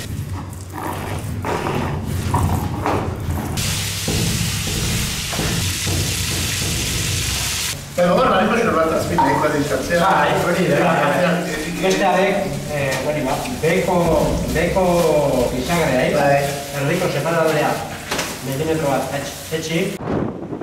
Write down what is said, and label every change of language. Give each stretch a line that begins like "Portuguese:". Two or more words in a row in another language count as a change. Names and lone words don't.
Spanish: Pero bueno, ahí me lo atrás, mira, ahí puede irse.
Basque: Bestearek, beko bisagrea, erdiko separadolea, milimetro bat, etxi.